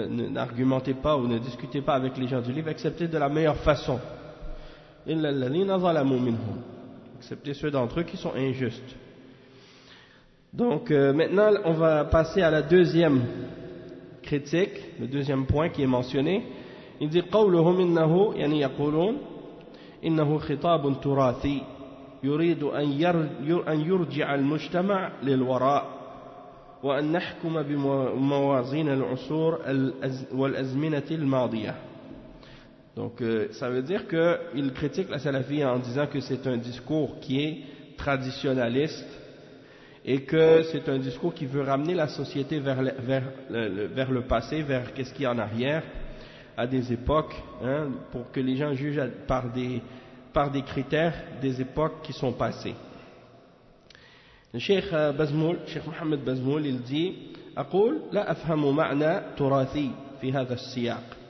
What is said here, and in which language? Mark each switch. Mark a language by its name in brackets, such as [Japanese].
[French] N'argumentez pas ou ne discutez pas avec les gens du livre excepté de la meilleure façon. [Arabic] Illa alladhina zalamu minhum. [French] Excepté ceux d'entre eux qui sont injustes. Donc maintenant on va passer à la deuxième critique, le deuxième point qui est mentionné. Il dit: [Arabic] قولهم إنه يعني يقولون إنه خطاب تراثي يريد أن يرجع المجتمع للوراء وأن نحكم بموازين العصور والأزمنة الماضية. [French] Donc ça veut dire que il critique la salafie en disant que c'est un discours qui est traditionnaliste et que c'est un discours qui veut ramener la société vers le passé, vers qu'est-ce qu'il y a en arrière, à des époques, pour que les gens jugent par des critères des époques qui sont passées. Le Cheikh Bazmoul, Cheikh Mohamed Bazmoul, il dit: [Arabic] أقول لا أفهم معنى تراثي في هذا السياق.